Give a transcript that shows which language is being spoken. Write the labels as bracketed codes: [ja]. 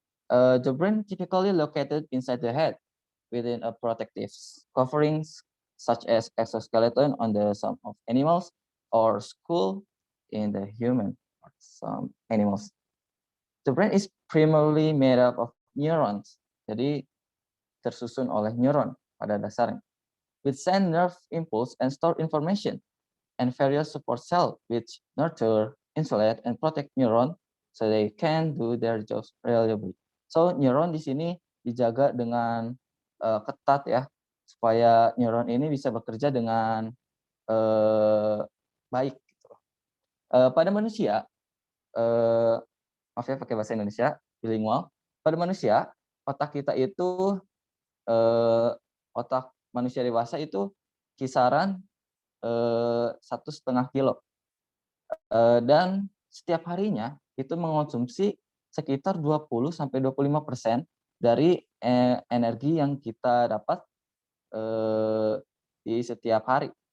[en] The brain typically located inside the head within a protective covering such as exoskeleton on the some of animals or skull in the human or some animals. The brain is primarily made up of neurons. [id] Jadi tersusun oleh neuron pada dasarnya. [en] Which send nerve impulse and store information, and various support cells which nurture, insulate, and protect neuron so they can do their jobs reliably. [id] So neuron di sini dijaga dengan ketat ya, supaya neuron ini bisa bekerja dengan baik. Gitu. Pada manusia, maaf ya pakai bahasa Indonesia, bilingual. Pada manusia, otak kita itu otak manusia dewasa itu kisaran 1,5 kilo, dan setiap harinya itu mengonsumsi sekitar 20-25% dari energi yang kita dapat di setiap hari.